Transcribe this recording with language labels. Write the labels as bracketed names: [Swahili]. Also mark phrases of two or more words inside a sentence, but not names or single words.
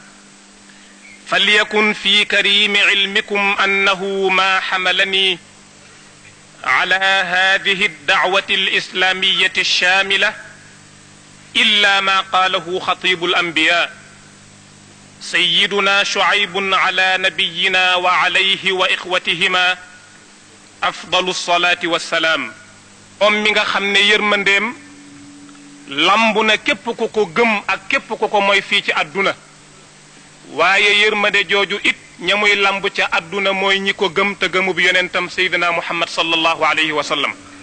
[Arabic] فليكن في كريم علمكم أنه ما حملني على هذه الدعوة الإسلامية الشاملة إلا ما قاله خطيب الأنبياء سيدنا شعيب على نبينا وعليه وإخوتهما أفضل الصلاة والسلام [Wolof] mi nga xam ne yërmandeem lamb na képp ku ko gëm ak képp ku ko mooy fii ci àdduna waaye yërmande jooju it ña muy lamb ca àdduna mooy ñi ko gëm te gëmub yonentam Seydina Muhammad [Arabic] صلى الله عليه وسلم